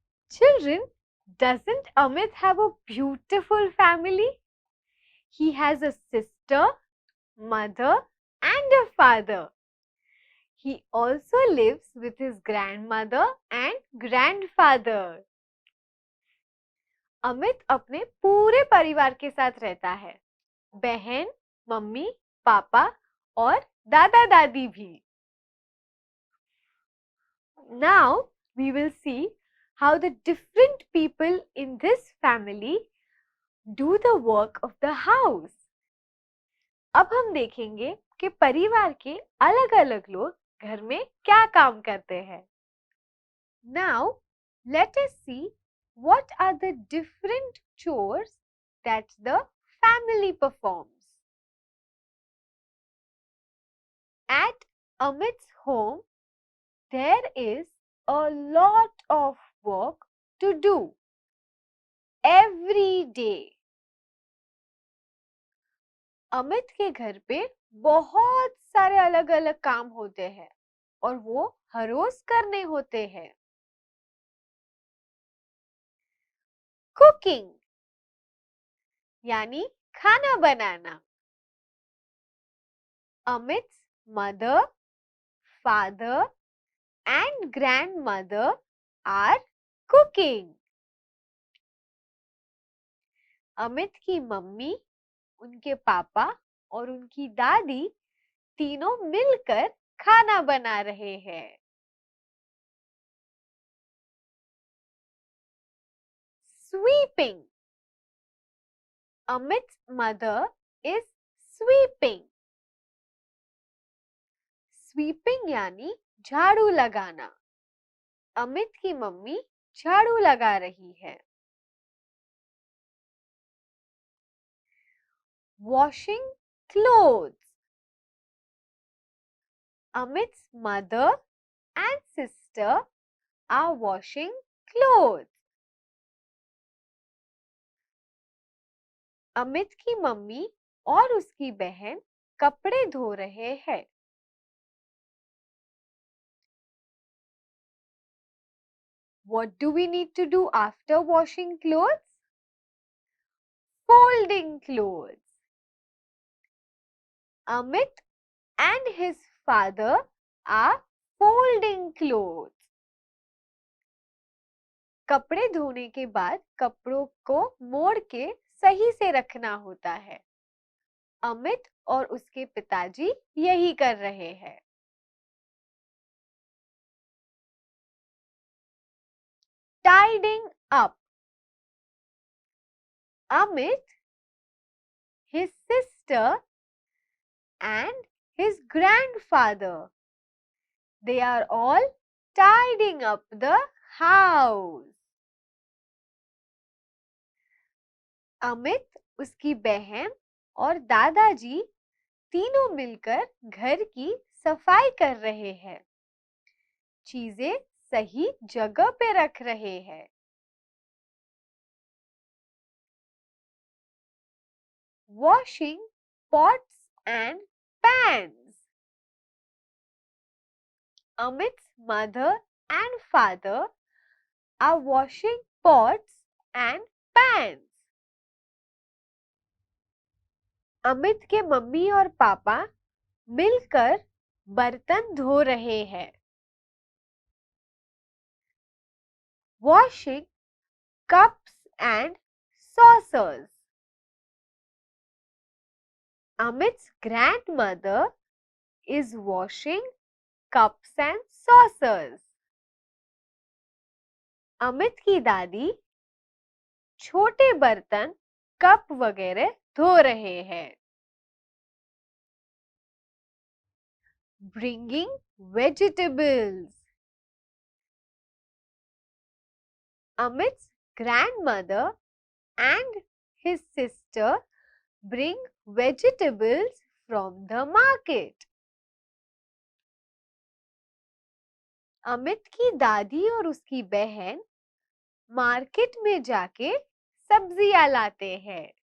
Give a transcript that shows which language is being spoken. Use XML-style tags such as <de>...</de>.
<en>Children, doesn't Amit have a beautiful family? He has a sister, mother, and a father. He also lives with his grandmother and grandfather.</en> <hi>Amit अपने पूरे परिवार के साथ रहता है, बहन, मम्मी, पापा और दादा दादी भी.</hi> <en>Now we will see how the different people in this family do the work of the house.</en> <hi>अब हम देखेंगे कि परिवार के अलग-अलग लोग घर में क्या काम करते हैं.</hi> <en>Now let us see what are the different chores that the family performs. At Amit's home, there is a lot of work to do every day.</en> <hi>Amit के घर पे बहुत सारे अलग-अलग काम होते हैं और वो हर रोज करने होते हैं. कुकिंग यानी खाना बनाना.</hi> <en>Amit's mother, father and grandmother are cooking.</en> <hi>Amit की मम्मी, उनके पापा और उनकी दादी तीनों मिलकर खाना बना रहे हैं.</hi> <en>Sweeping. Amit's mother is sweeping.</en> <hi>Sweeping यानी झाड़ू लगाना. अमित की मम्मी झाड़ू लगा रही है.</hi> <en>Washing clothes. Amit's mother and sister are washing clothes.</en> <hi>Amit की मम्मी और उसकी बहन कपड़े धो रहे हैं.</hi> <en>What do we need to do after washing clothes? Folding clothes. Amit and his father are folding clothes.</en> <hi>कपड़े धोने के बाद कपड़ों को मोड़ के सही से रखना होता है. अमित और उसके पिताजी यही कर रहे हैं.</hi> <en>Tidying up. Amit, his sister and his grandfather, they are all tidying up the house.</en> <hi>Amit, उसकी बहन और दादाजी तीनों मिलकर घर की सफाई कर रहे हैं. चीजें सही जगह पे रख रहे हैं.</hi> <en>Washing pots and pans. Amit's mother and father are washing pots and pans.</en> <hi>Amit के मम्मी और पापा मिलकर बर्तन धो रहे हैं.</hi> <en>Washing cups and saucers. Amit's grandmother is washing cups and saucers.</en> <hi>Amit की दादी छोटे बर्तन, कप वगैरह धो रहे हैं.</hi> <en>Bringing vegetables. Amit's grandmother and his sister sister bring vegetables from the market.</en> <hi>Amit की दादी और उसकी बहन मार्केट में जाके सब्जियां लाते हैं.</hi>